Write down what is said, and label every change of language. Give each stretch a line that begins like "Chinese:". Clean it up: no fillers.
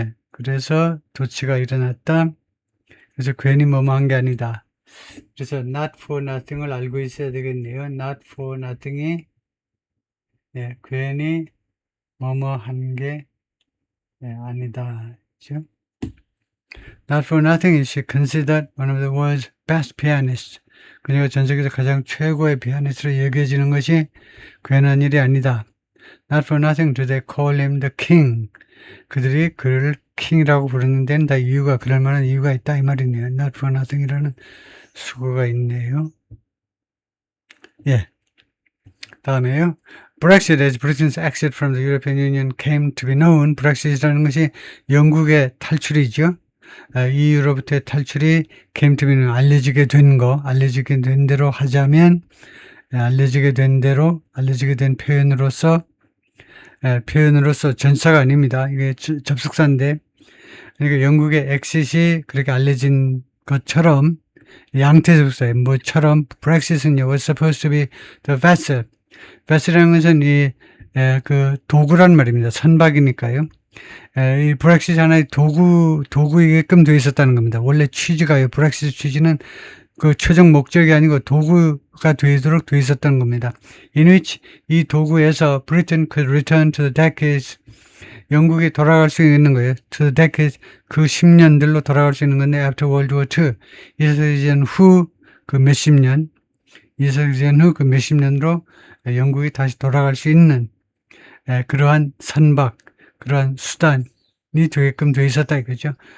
Korean: 그래서 도치가 일어났다. 그래서 괜히 뭐뭐한 게 아니다. 그래서 not for nothing을 알고 있어야 되겠네요. not for nothing이 괜히 뭐뭐한 게 아니다. 그렇죠?
English: Not for nothing is considered one of the world's best pianists.
Korean: 그녀가 전 세계에서 가장 최고의 피아니스트로 여겨지는 것이 괜한 일이 아니다.
English: Not for nothing do they call him the king.
Korean: 그들이 그를 킹이라고 부르는 데는 다 그럴 만한 이유가 있다 이 말이네요. Not for nothing이라는 수거가 있네요. 다음에요.
English: Brexit as Britain's exit from the European Union came to be known.
Korean: Brexit이라는 것이 영국의 탈출이죠. EU로부터의 탈출이
English: came to be known,
Korean: 알려지게 된 대로 하자면, 알려지게 된 표현으로서 전사가 아닙니다. 이게 접속사인데, 그러니까 영국의 엑싯이 그렇게 알려진 것처럼, 양태 접속사예요. 뭐처럼,
English: Brexit은 was supposed to be the vessel.
Korean: vessel이라는 것은 도구란 말입니다. 선박이니까요. 이 브렉시트 하나의 도구이게끔 되어 있었다는 겁니다. 원래 취지가요. 브렉시트 취지는 그 최종 목적이 아니고 도구가 되도록 되어 있었다는 겁니다.
English: In which
Korean: 이 도구에서
English: Britain could return to the decades.
Korean: 영국이 돌아갈 수 있는 거예요.
English: To the decades.
Korean: 그 10년들로 돌아갈 수 있는 건데
English: after World War II.
Korean: 2차 세계대전 후 그 몇십 년. 2차 세계대전 후 그 몇십 년으로 영국이 다시 돌아갈 수 있는 그러한 선박, 그러한 수단이 되게끔 되어 있었다 이거죠.